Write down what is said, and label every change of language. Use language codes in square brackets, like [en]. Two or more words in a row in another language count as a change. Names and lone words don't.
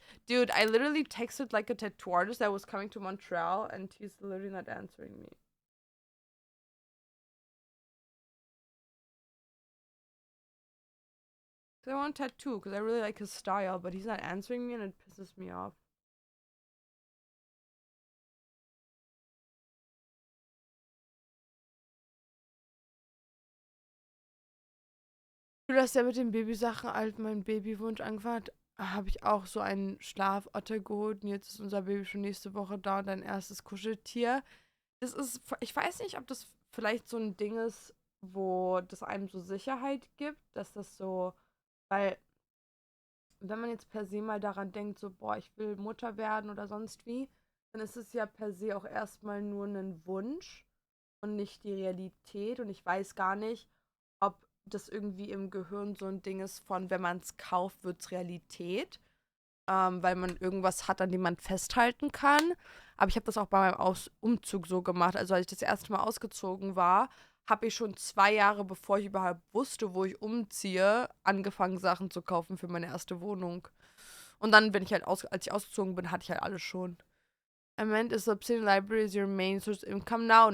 [en] Dude, I literally texted like a tattoo artist that was coming to Montreal, and he's literally not answering me. Cause I want a tattoo, because I really like his style, but he's not answering me, and it pisses me off. [de] Du hast ja mit den Babysachen alt meinen Babywunsch angefangen. Habe ich auch so einen Schlafotter geholt, und jetzt ist unser Baby schon nächste Woche da und dein erstes Kuscheltier. Das ist, ich weiß nicht, ob das vielleicht so ein Ding ist, wo das einem so Sicherheit gibt, dass das so, weil wenn man jetzt per se mal daran denkt, so, boah, ich will Mutter werden oder sonst wie, dann ist es ja per se auch erstmal nur ein Wunsch und nicht die Realität. Und ich weiß gar nicht, ob das irgendwie im Gehirn so ein Ding ist von, wenn man es kauft, wird es Realität, weil man irgendwas hat, an dem man festhalten kann. Aber ich habe das auch bei meinem Umzug so gemacht. Also als ich das erste Mal ausgezogen war, habe ich schon 2 Jahre, bevor ich überhaupt wusste, wo ich umziehe, angefangen, Sachen zu kaufen für meine erste Wohnung. Und dann, wenn ich halt als ich ausgezogen bin, hatte ich halt alles schon. [en] I meant is Obsidian Library is your main source of income now?